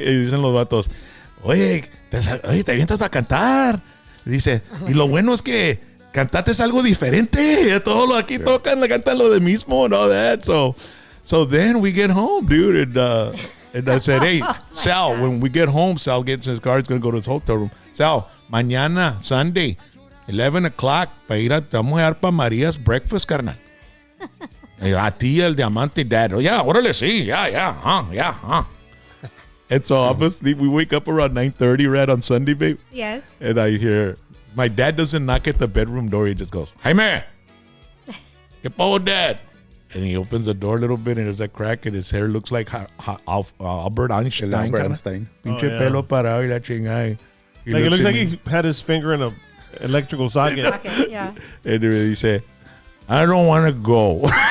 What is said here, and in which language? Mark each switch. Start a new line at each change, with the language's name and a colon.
Spanish: Y dicen los vatos, oye, te avientas para cantar. Dice, y lo bueno es que cantaste algo diferente. Todos los aquí tocan, cantan lo de mismo
English: and all that. So then we get home, dude, and I said, hey, Sal, when we get home, Sal gets in his car, he's going to go to his hotel room.
Spanish: Sal, mañana, Sunday, 11 o'clock, te vamos a dar para María's breakfast, carnal. A ti, el diamante,
English: Dad. Oh, yeah,
Spanish: órale, sí,
English: yeah. And so I'm asleep. We wake up around 9:30, right, on Sunday, babe. Yes. And I hear, my dad doesn't knock at the bedroom door. He just goes, Jaime,
Spanish: ¿qué pasó,
English: Dad? And he opens the door a little bit, and there's a crack, and his hair looks like Albert Einstein. Albert
Spanish: carnal.
English: Einstein.
Spanish: Pinche
English: yeah.
Spanish: pelo parado y la chingada.
English: Like, it looks like he had his finger in a electrical socket. Okay, yeah. And he said, I don't want to go.